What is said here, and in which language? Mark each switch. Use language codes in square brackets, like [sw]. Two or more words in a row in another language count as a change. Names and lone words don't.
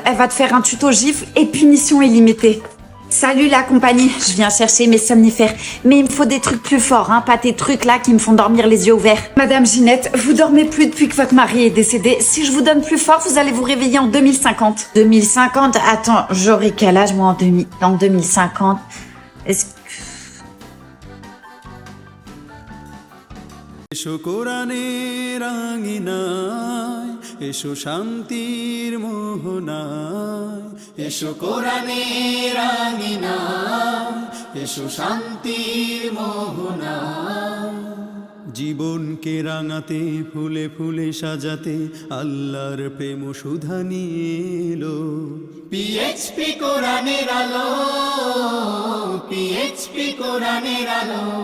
[fr] Elle va te faire un tuto gifle et punition illimitée. Salut la compagnie, je viens chercher mes somnifères. Mais il me faut des trucs plus forts, hein, pas tes trucs là qui me font dormir les yeux ouverts. Madame Ginette, vous dormez plus depuis que votre mari est décédé. Si je vous donne plus fort, vous allez vous réveiller en 2050. 2050? Attends, j'aurai quel âge moi en 2050? Est-ce que... [bn] এসো কোরআনের আঙিনায় এসো শান্তির মোহনায় এসো কোরআনের আঙিনায় এসো শান্তির মোহনায় জীবনকে রাঙাতে ফুলে ফুলে সাজাতে আল্লাহর প্রেম সুধা নিয়ে এলো পিএইচপি কোরআনের আলো পিএইচপি কোরআনের আলো